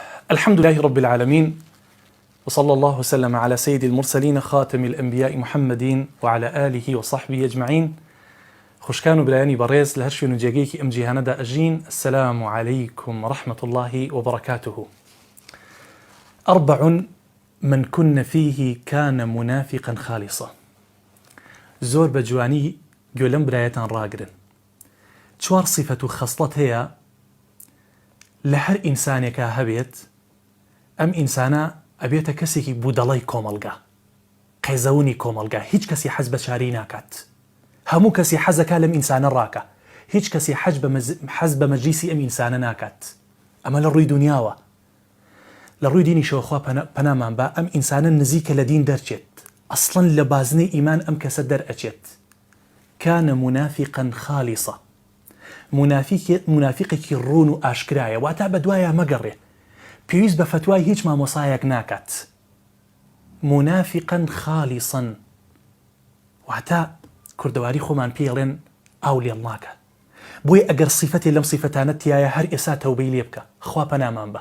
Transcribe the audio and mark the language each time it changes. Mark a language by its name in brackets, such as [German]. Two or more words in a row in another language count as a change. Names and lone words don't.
[Arabic] الحمد لله رب العالمين، وصلى الله وسلم على سيد المرسلين خاتم الأنبياء محمد وعلى آله وصحبه أجمعين. [Central Kurdish] خوشكان برایانی بەڕێز لە هەر شوێن و جێگەیەکی ئەم جیهانەدا ئەژین. [Arabic] السلام عليكم ورحمة الله وبركاته. 4 من كن فيه كان منافقا خالصا. [Central Kurdish] زۆر بە جوانی گوێ لەم برایەتان ڕاگرن. 4 صفەت و خەسڵەت هەیە لە هەر ئینسانێکە هەبێت، ئەم ئینسانە ئەبێتە کەسێکی بوودەڵەی کۆمەڵگا، قێزەونی کۆمەڵگا. هیچ کەسی حەز بە چارەی ناکات، هەموو کەسی حەزەکە لەم ئینسانە ڕاکە، هیچ کەسی حەز بە مەجلیسی ئەم ئینسانە ناکات. ئەمە لە ڕووی دنیاوە. لە ڕووی دینی شەوخوا پەنامان بە ئەم ئینسانە نزیکە لە دین دەرچێت، ئەسڵەن لە بازنەی ئیمان ئەم کەسە دەرئەچێت. [Arabic] كان منافقا خالصا. [Central Kurdish] منافقێکی ڕوون و ئاشکرایە، واتە بە دوایە مەگەڕێ، پێویست بە فتوای هیچ مامۆسایەک ناکات. [Arabic] منافقا خالصا [Central Kurdish] واتە کوردەواری خۆمان پێڵێن ئاو لێڵ ناکە. بۆیە ئەگەر صیفەتێ لەم صیفەتانە تایە هەر ئێستا تەوبەی لێ بکە، خوا پەنامان بە.